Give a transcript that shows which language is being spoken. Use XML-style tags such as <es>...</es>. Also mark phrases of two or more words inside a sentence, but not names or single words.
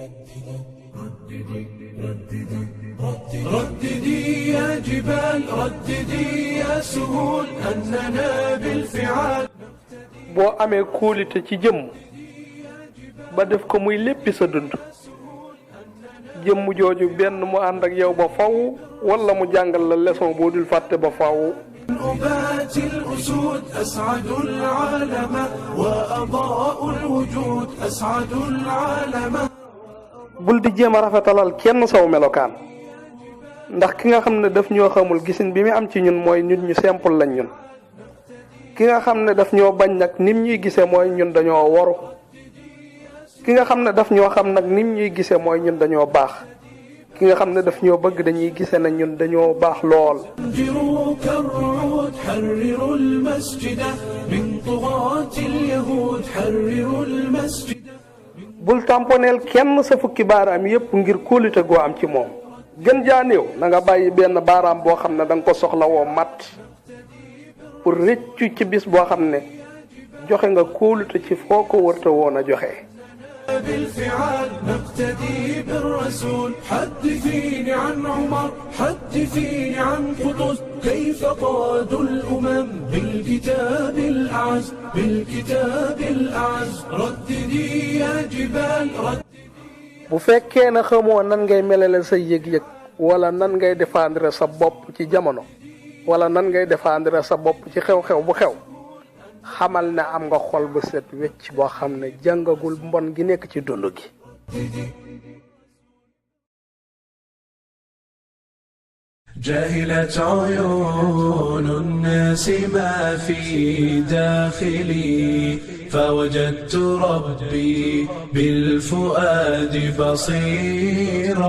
<ar>رددي يا جبال رددي يا سهول أننا بالفعال.</ar> <wo>boo amee kóolite ci jëmm ba def ko muy léppi sa dund jëmm jooju benn mu ànd ak yow ba faw wala mu jàngal la leçon boo dul fàtte ba faw.</wo> <ar>أبات الأسود أسعد العالم وأضاء الوجود أسعد العالم.</ar> <wo>bul di jéem a rafetalal kenn saw melokaan ndax ki nga xam ne daf ñoo xamul gisin bi mu am ci ñun mooy ñun ñu simple lañ ñun. ki nga xam ne daf ñoo bañ nag nim ñuy gisee mooy ñun dañoo waru ki nga xam ne daf ñoo xam nag nim ñuy gisee mooy ñun dañoo baax ki nga xam ne daf ñoo bëgg dañuy gisee na ñun dañoo baax lool.</wo> <ar>حرروا المسجد من طغاة اليهود حرروا المسجد.</ar> <wo>bul tamponeel kenn sa fukki baaraam yépp ngir kóolite goo am ci moom gën jaa néew na nga bàyyi benn baaraam boo xam ne da nga ko soxla woo mat pour rëccu ci bis boo xam ne joxe nga kóolute ci foo ko wërta woon a joxe.</wo> <ar>بالفعال نقتدي بالرسول حدثيني عن عمر حدثيني عن قطز كيف قادوا الأمم بالكتاب الأعز بالكتاب الأعز. رددي يا جبال</ar> <wo>bu fekkee na xamoo nan ngay melale sa yëg-yëg wala nan ngay défendre sa bopp ci jamono wala nan ngay défendre sa bopp ci xew-xew bu xew xamal ne am nga xol bu set wecc boo xam ne jàngagul mbon gi nekk ci dund gi.</wo> <ar>جاهلت عيون الناس ما في داخلي فوجدت ربي بالفؤاد بصيرا.</ar>